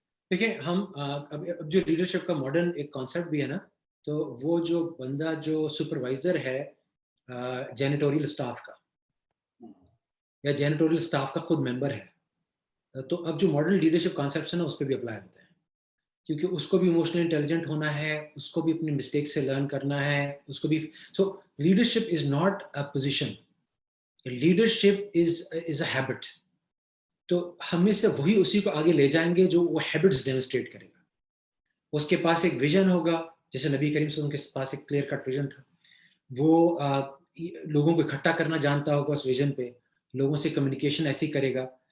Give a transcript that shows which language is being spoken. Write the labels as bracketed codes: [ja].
[ur] دیکھیں, ہم اب جو لیڈرشپ کا ماڈرن ایک کانسیپٹ بھی ہے نا, تو وہ جو بندہ جو سپروائزر ہے جینیٹوریل سٹاف کا یا جینیٹوریل سٹاف کا خود ممبر ہے, تو اب جو ماڈرن لیڈرشپ کانسیپٹس ہیں نا اس پہ بھی اپلائی ہوتے ہیں, کیونکہ اس کو بھی ایموشنلی انٹیلیجنٹ ہونا ہے, اس کو بھی اپنی مسٹیک سے لرن کرنا ہے, اس کو بھی. [en] So leadership is not a position, leadership is a habit. [ur] تو ہم میں سے وہی اسی کو آگے لے جائیں گے جو وہ ہیبٹس ڈیمونسٹریٹ کرے گا. اس کے پاس ایک ویژن ہوگا, جیسے نبی کریم صلی اللہ علیہ وسلم کے پاس ایک کلیئر کٹ ویژن تھا، وہ لوگوں کو اکٹھا کرنا جانتا ہوگا اس ویژن پہ، لوگوں سے کمیونیکیشن ایسی کرے گا.